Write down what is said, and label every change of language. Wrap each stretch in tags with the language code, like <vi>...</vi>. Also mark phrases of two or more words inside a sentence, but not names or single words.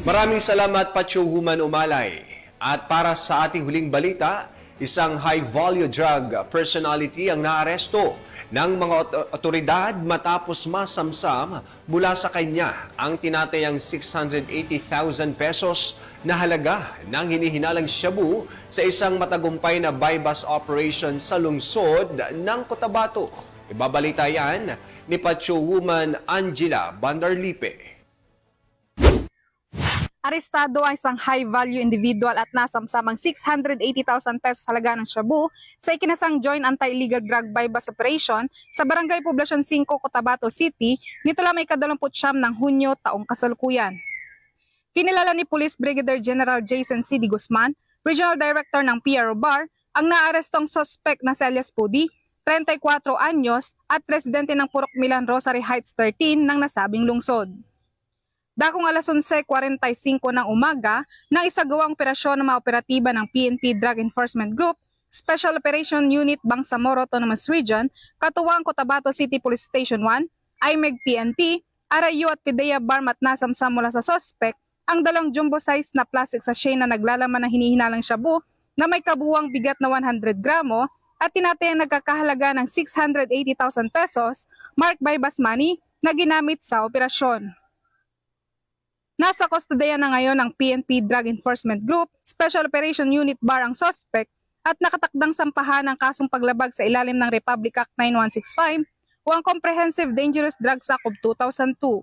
<tl>Maraming salamat, Patrolwoman Umalay. At para sa ating huling balita, isang</tl> <en>high-value drug personality</en> <tl>ang naaresto ng mga otoridad matapos masamsam mula sa kanya ang tinatayang 680,000 pesos na halaga ng hinihinalang shabu sa isang matagumpay na</tl> <en>buy-bust operation</en> <tl>sa lungsod ng Cotabato. Ibabalita yan ni Patrolwoman Angela Bandarlipe. Arestado ang isang</tl> <en>high-value individual</en> <tl>at nasamsamang 680,000 pesos halaga ng shabu sa ikinasang Joint Anti-Illegal Drug Buy-Bust Operation sa Barangay Poblacion 5, Cotabato City nito lamang 29 ng Hunyo taong kasalukuyan. Kinilala ni Police Brigadier General Jason C. D. Guzman,</tl> <en>Regional Director</en> <tl>ng PRO BAR, ang naarestong suspect na si alias Pudi, 34 anyos at residente ng Purok Milan Rosary Heights 13 ng nasabing lungsod. Dakong alas 11:45 ng umaga, nang isagawang operasyon ng mga operatiba ng PNP Drug Enforcement Group, Special Operation Unit Bangsamoro Autonomous Region, katuwang Cotabato City Police Station 1, IMEG PNP, RIU at PIDEA Barm at nasamsam mula sa suspect ang dalawang jumbo-size na</tl> <en>plastic sachet</en> <tl>na naglalaman ng hinihinalang shabu na may kabuuang bigat na 100 gramo at tinatayang nagkakahalaga ng 680,000 pesos</tl> <en>marked by bus money</en> <tl>na ginamit sa operasyon. Nasa kustodiya na ngayon ng PNP Drug Enforcement Group, Special Operation Unit BAR ang suspect at nakatakdang sampahan ng kasong paglabag sa ilalim ng Republic Act 9165 o ang Comprehensive Dangerous Drugs Act of 2002.</tl>